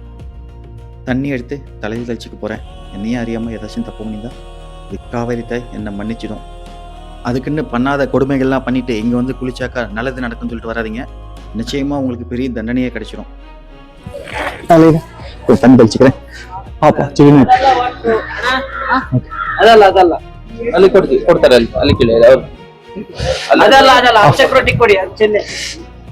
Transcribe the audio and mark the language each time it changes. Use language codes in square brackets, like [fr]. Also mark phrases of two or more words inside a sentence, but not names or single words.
[ta] தண்ணி எடுத்து தலையில் தெளிச்சுக்க போகிறேன். என்னையும் அறியாமல் ஏதாச்சும் தப்பு பண்ணியிருந்தா காவேரி தாய் என்னை மன்னிச்சிடும். அதுக்குன்னு பண்ணாத கொடுமைகள்லாம் பண்ணிட்டு இங்கே வந்து குளிச்சாக்கா நல்லது நடக்கும்னு சொல்லிட்டு வராதிங்க. நிச்சயமாக உங்களுக்கு பெரிய தண்டனையே கிடைச்சிடும். தண்ணி தெளிச்சுக்கிறேன். பாப்பா சின்ன [kn] ಅದಲ್ಲ ಅಲ್ಲಿ ಕೊಡ್ತಾರೆ ಅಲ್ಲಿ ಅಲ್ಲಿ ಅದಲ್ಲ ಅಚ್ಚೆ ಕೊಡಿ